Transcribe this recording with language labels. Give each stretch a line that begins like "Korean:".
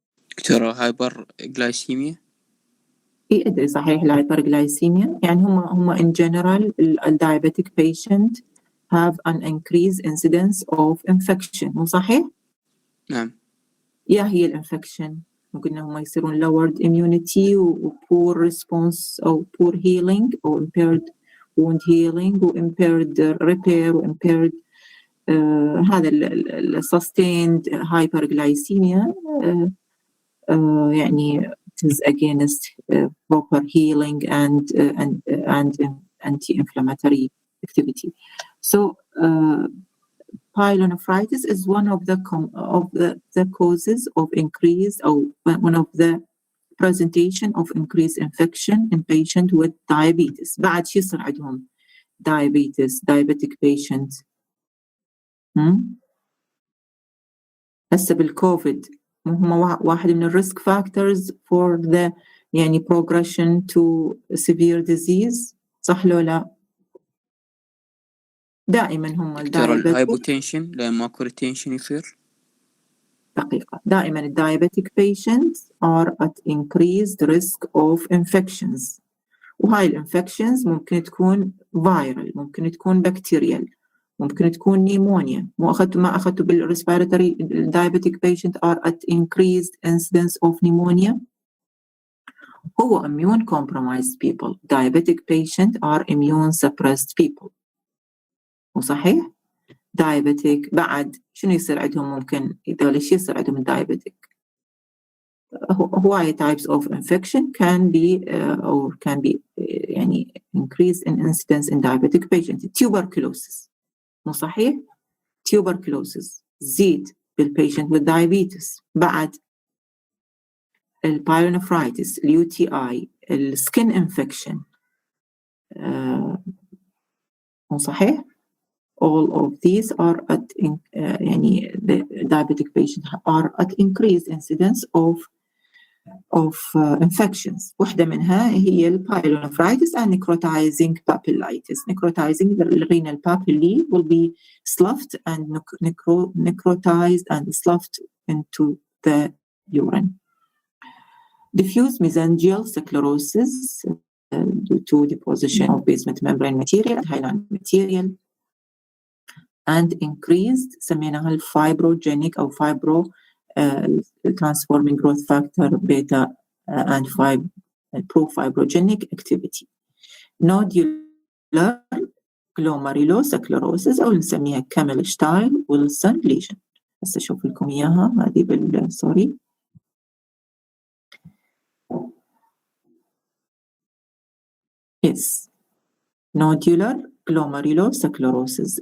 Arabic: دكتورة هايبر جلايسيميا. اي ادري صحيح الهايبرغلايسيميا يعني هم
English: in general diabetic patient have an increased incidence of infection.
Arabic: مو صحيح؟ نعم. يا هي الانفكشن قلنا هم يصيرون
English: lowered immunity و poor response أو poor healing أو impaired wound healing و impaired repair و impaired
Arabic: هذا ال
English: sustained hyperglycemia يعني it is against proper healing and anti-inflammatory activity. So pyelonephritis is one of the causes of increase, or one of the presentation of increased infection in patient with diabetes.
Arabic: بعد شو يصير عندهم diabetic patient. هسه بالكوفيد هم واحد من الريسك فاكتورز
English: for the
Arabic: يعني
English: progression to severe disease،
Arabic: صح لو لا؟ دائما هم الهايبوتنشن لما ماكو ريتنشن يصير. دقيقة، دائما
English: diabetic patients are at increased risk of infections،
Arabic: وهاي الانفكشنز ممكن تكون viral، ممكن تكون bacterial، ممكن تكون نيمونيا. ما أخذتوا بالريسبيراتوري
English: diabetic patient are at increased incidence of pneumonia. هو immune compromised people. Diabetic patient are immune suppressed people.
Arabic: وصحيح؟ diabetic بعد شنو يصير عندهم؟ ممكن إذا شو يصير عندهم diabetic؟ هواي
English: types of infection can be or can be
Arabic: يعني
English: increase in incidence in diabetic patient. Tuberculosis
Arabic: مو صحيح؟
English: tuberculosis زيد بالpatient with diabetes.
Arabic: بعد البايلونيفرايتس، الUTI، السكين
English: infection
Arabic: مو صحيح؟
English: all of these are at يعني the diabetic patients are at increased incidence of infections.
Arabic: واحدة منها هي البايلونيفرايتس
English: and necrotizing papillitis. Necrotizing the renal papillae will be sloughed and necrotized and sloughed into the urine. Diffuse mesangial sclerosis due to deposition of basement membrane material and hyaline material and increased
Arabic: سميناها الفايبروجينيك أو
English: fibro transforming growth factor beta and pro-fibrogenic activity. Nodular glomerulosclerosis
Arabic: أو نسميها كامل-شتايل ويلسون lesion. هسه أشوف لكم إياها هذه بالسوري.
English: Yes. Nodular glomerulosclerosis.